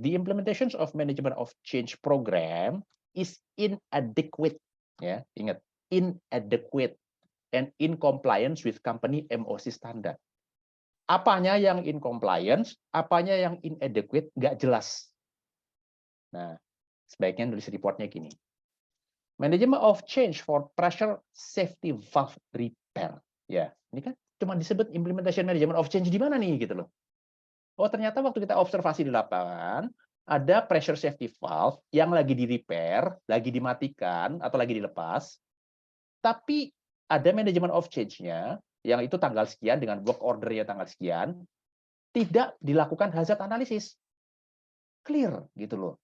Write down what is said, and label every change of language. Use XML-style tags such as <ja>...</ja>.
<en>The implementations of management of change program is inadequate,</en> <id>ya, ingat,</id> <en>inadequate and in compliance with company MOC standard.</en> <id>apanya yang in compliance, apanya yang inadequate, nggak jelas. Nah, sebaiknya nulis reportnya gini.</id> <en>Management of change for pressure safety valve repair.</en> <id>Ya, ini kan cuma disebut implementation management of change di mana nih gitu loh. Oh, ternyata waktu kita observasi di lapangan, ada pressure safety valve yang lagi di repair, lagi dimatikan atau lagi dilepas, tapi ada management of change-nya yang itu tanggal sekian dengan work order-nya tanggal sekian, tidak dilakukan hazard analysis. Clear gitu loh.</id>